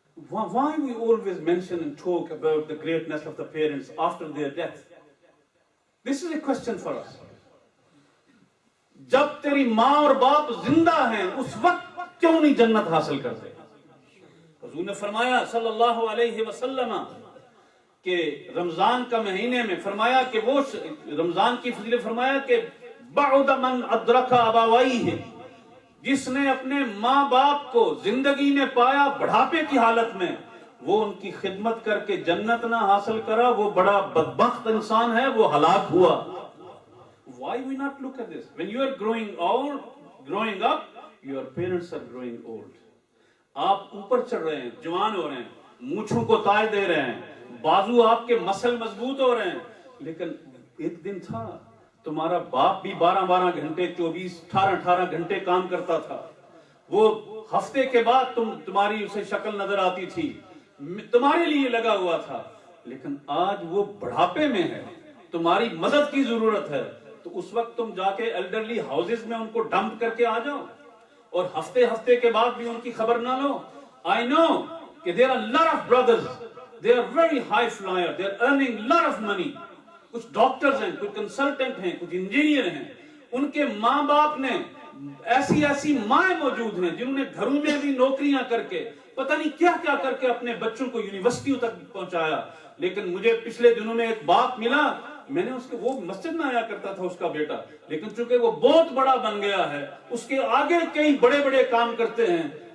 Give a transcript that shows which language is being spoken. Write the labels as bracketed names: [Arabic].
[English] Why we always mention and talk about the greatness of the parents after their death? This is a question for us. [Urdu] جب تیری ماں اور باپ زندہ ہیں اس وقت کیوں نہیں جنت حاصل کرتے؟ حضور نے فرمایا صلی اللہ علیہ وسلم کہ رمضان کا مہینے میں فرمایا کہ وہ رمضان کی فضیلت فرمایا کہ بعد [Arabic] من ادرک ابویہ، [Urdu] جس نے اپنے ماں باپ کو زندگی میں پایا بڑھاپے کی حالت میں، وہ ان کی خدمت کر کے جنت نہ حاصل کرا، وہ بڑا بدبخت انسان ہے، وہ ہلاک ہوا. [English] Why we not look at this? When you are growing up, your parents are growing old. [Urdu] آپ اوپر چڑھ رہے ہیں، جوان ہو رہے ہیں، مونچھوں کو تاج دے رہے ہیں، بازو آپ کے مسل مضبوط ہو رہے ہیں، لیکن ایک دن تھا تمہارا باپ بھی 12 گھنٹے 18 گھنٹے کام کرتا تھا. وہ ہفتے کے بعد تمہاری اسے شکل نظر آتی تھی، تمہارے لیے لگا ہوا تھا. لیکن آج وہ بڑھاپے میں ہے, تمہاری مدد کی ضرورت ہے, تو اس وقت تم جا کے ایلڈرلی ہاؤسز میں ان کو ڈمپ کر کے آ جاؤ اور ہفتے ہفتے کے بعد بھی ان کی خبر نہ لو. [English] I know [Urdu] کہ [English] there are a lot of brothers, they are very high flyer, they are earning a lot of money. [Urdu] کچھ ڈاکٹرز ہیں, کچھ کنسلٹنٹ ہیں, کچھ انجینئر ہیں, ان کے ماں باپ نے ایسی مائیں موجود ہیں جنہوں نے گھروں میں بھی نوکریاں کر کے پتہ نہیں کیا کیا کر کے اپنے بچوں کو یونیورسٹیوں تک پہنچایا. لیکن مجھے پچھلے دنوں میں ایک باپ ملا, میں نے اس کے, وہ مسجد میں آیا کرتا تھا اس کا بیٹا, لیکن چونکہ وہ بہت بڑا بن گیا ہے, اس کے آگے کئی بڑے بڑے کام کرتے ہیں.